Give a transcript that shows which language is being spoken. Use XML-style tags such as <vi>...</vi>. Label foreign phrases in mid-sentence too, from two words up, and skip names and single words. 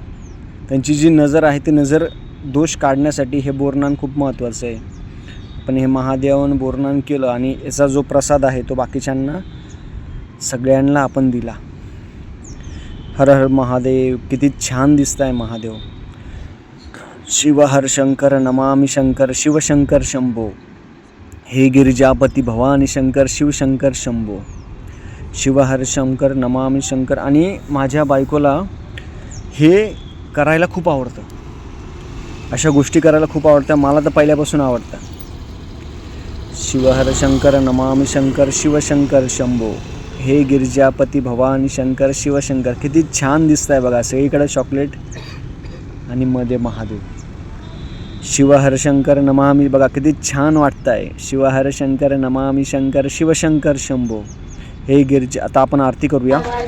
<mr>त्यांची जी नजर आहे ती नजर दोष काढण्यासाठी हे बोरनान खूप महत्त्वाचं आहे. पण हे महादेवानं बोरनान केलं आणि याचा जो प्रसाद आहे तो बाकीच्यांना सगळ्यांना आपण दिला. हर हर महादेव. किती छान दिसत आहे महादेव.</mr> <sa>शिव हर शंकर, नमामि शंकर, शिवशंकर शंभो. हे गिरिजापती भवानी शंकर, शिवशंकर शंभो. शिव हर शंकर, नमामि शंकर.</sa> <mr>आणि माझ्या बायकोला हे करायला खूप आवडतं. अशा गोष्टी करायला खूप आवडत्या. मला तर पहिल्यापासून आवडतं.</mr> <sa>शिव हर शंकर, नमामि शंकर, शिवशंकर शंभो. हे गिरिजापती भवानी शंकर, शिवशंकर.</sa> <mr>किती छान दिसत आहे बघा. सगळीकडे चॉकलेट आणि मध्ये महादेव.</mr> <sa>शिव हर शंकर नमामि.</sa> <mr>बघा किती छान वाटतं आहे.</mr> <sa>शिव हर शंकर, नमामि शंकर, शिवशंकर शंभो. हे गिरिजा.</sa> <mr>आता आपण आरती करूया.</mr>